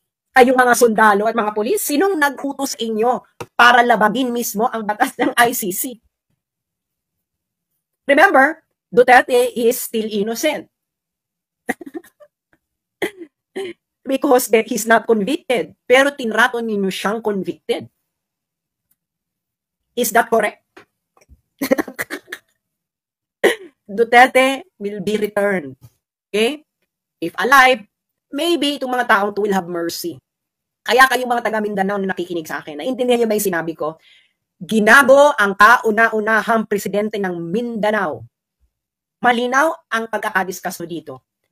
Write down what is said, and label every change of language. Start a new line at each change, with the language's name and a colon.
Filipino: Ay, yung mga sundalo at mga pulis, sinong nag-utos inyo para labagin mismo ang batas ng ICC?
English: Remember, Duterte is still innocent. Because he's not convicted.
Filipino: Pero tinrato ninyo siyang convicted.
English: Is that correct? Duterte will be returned. Okay? If alive, maybe
Filipino: itong mga taong to
English: will have mercy.
Filipino: Kaya kayong mga taga Mindanao na nakikinig sa akin, naintindihan niyo ba yung sinabi ko? Ginago ang kauna-unahang presidente ng Mindanao. Malinaw ang pagkakadiscuss mo dito.